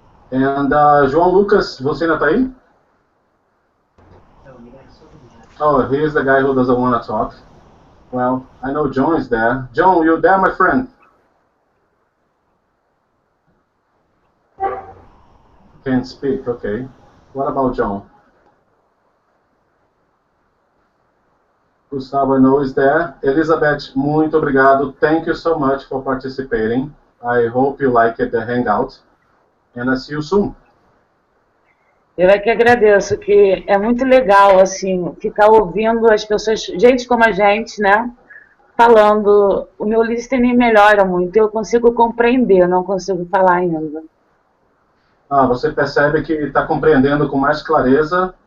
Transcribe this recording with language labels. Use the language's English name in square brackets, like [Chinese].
[Portuguese] And João Lucas, você ainda tá aí? [English] Oh, here's the guy who doesn't want to talk. Well, I know John is there. John, you there, my friend? Can't speak, okay. What about John? Gustavo, I know is there. [Portuguese] Elizabeth, muito obrigado. [English] Thank you so much for participating. I hope you liked the hangout. And I see you soon. [Portuguese] Eu é que agradeço, que é muito legal, assim, ficar ouvindo as pessoas, gente como a gente, né, falando. O meu listening melhora muito, eu consigo compreender, não consigo falar ainda. Você percebe que está compreendendo com mais clareza?